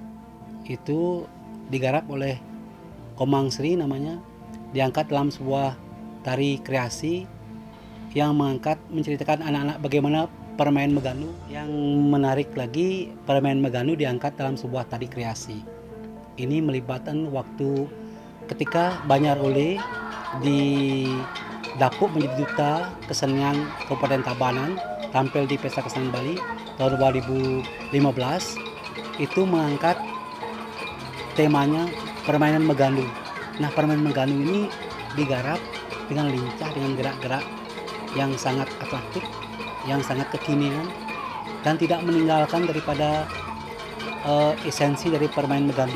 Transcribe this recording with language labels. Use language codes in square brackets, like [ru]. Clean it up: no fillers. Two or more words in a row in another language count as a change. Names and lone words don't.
[id] Itu digarap oleh Komang Sri namanya, diangkat dalam sebuah tari kreasi yang menceritakan anak-anak bagaimana permainan Magandu. Yang menarik lagi, permainan Magandu diangkat dalam sebuah tari kreasi. Ini melibatkan waktu ketika Banjarole didapuk menjadi duta kesenian Kabupaten Tabanan, tampil di Pesta Kesenian Bali tahun 2015, itu mengangkat temanya permainan Magandu. Nah, permainan Magandu ini digarap dengan lincah, dengan gerak-gerak yang sangat atletik, yang sangat kekinian, dan tidak meninggalkan daripada esensi dari permainan Magandu.